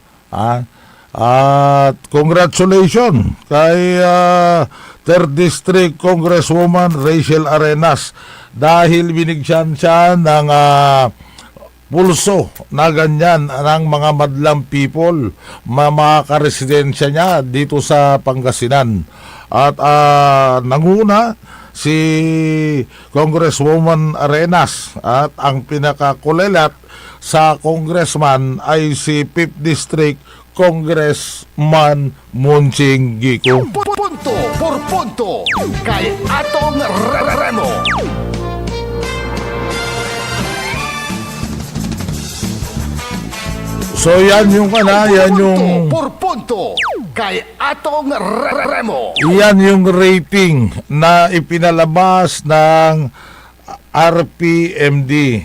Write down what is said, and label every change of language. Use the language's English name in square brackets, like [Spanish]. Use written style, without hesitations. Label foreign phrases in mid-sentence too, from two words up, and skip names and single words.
[Filipino] At congratulations kay [English] 3rd District Congresswoman [Filipino] Rachel Arenas dahil binigyan siya ng pulso na ganyan ng mga madlang people, mga karesidensya niya dito sa Pangasinan. At nanguna si Congresswoman Arenas at ang pinakakulelat sa congressman ay si [English] 5th District Congressman [Filipino] Munchinggico. Punto por punto kay Atong Remo. So yan yung yan Punto yung por punto kay Atong Remo. yan yung rating na ipinalabas ng RPMD.